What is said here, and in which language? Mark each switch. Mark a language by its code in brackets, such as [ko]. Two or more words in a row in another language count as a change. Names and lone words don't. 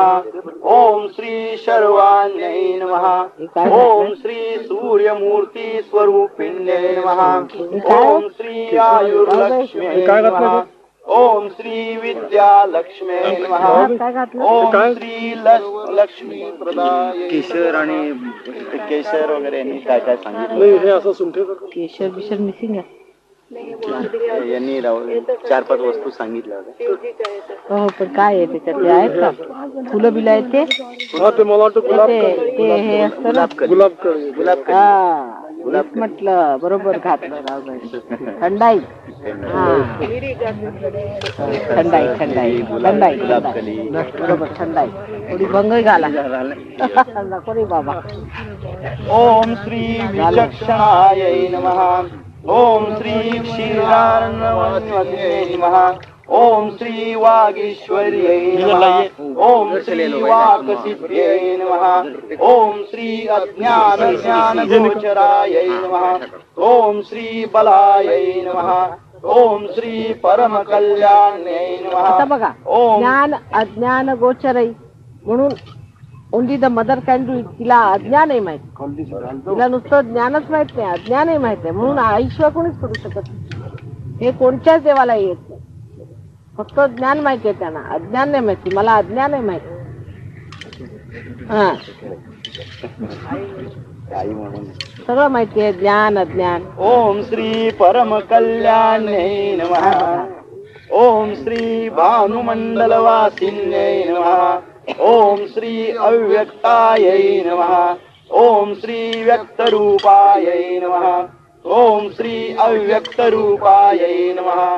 [sa] ओम श्री शर्वाण्यै नमः। ओम श्री सूर्यमूर्ति स्वरूपिण्यै नमः। ओम श्री आयुर्लक्ष्म्यै नमः। ओम श्री विद्यालक्ष्म्यै नमः। ओम श्री लक्ष्मी प्रदाय। [mr] केशर आणि केशर वगैरे यांनी काय काय सांगितलं? नाही हे असं सुंठे केशर बिशर मिसिंग आहे. यांनी 4-5 वस्तू सांगितल्या होत्या. हो, पण काय आहे त्याच्यातले आहेत का फुलं बिलं आहेत ते? हा ते मला वाटतं गुलाब ते हे असतं ना, गुलाब कळी हा गुलाब म्हटलं बरोबर घातलं रावबाई. थंडाई, थंडाई थंडाई थंडाई बरोबर थंडाई. थोडी भंग घाला नको रे बाबा. [sa] ओम श्री विचक्षणाय नमः. ओम श्री क्षीरार्णवन्वते नमः. ओम श्री वागीश्वर्यै नमः. ओम श्री वाक्सिद्ध्यै नमः. ओम श्री अज्ञान ज्ञान गोचरायै नमः. ओम श्री बलायै नमः. ओम श्री परम कल्याण्यै नमः. [mr] आता बघा, ज्ञान अज्ञान गोचरई म्हणून [en] only the mother can do it. [mr] तिला अज्ञान आहे माहित, तिला नुसतं ज्ञानच माहित नाही, अज्ञान आहे माहित आहे. म्हणून आईशिवाय कोणीच करू शकत नाही. हे कोणत्याच देवाला येत नाही. फक्त ज्ञान माहिती आहे त्यांना, अज्ञान नाही माहिती. मला अज्ञान आहे माहिती. हा, सगळं माहिती आहे, ज्ञान अज्ञान. [sa] ओम श्री परम कल्याण्यै नमः. ओम श्री भानुमंडलवासिन्यै नमः. ओम श्री अव्यक्तायै नमः. ओम श्री व्यक्तरूपायै नमः. ओम श्री अव्यक्तरूपायै नमः.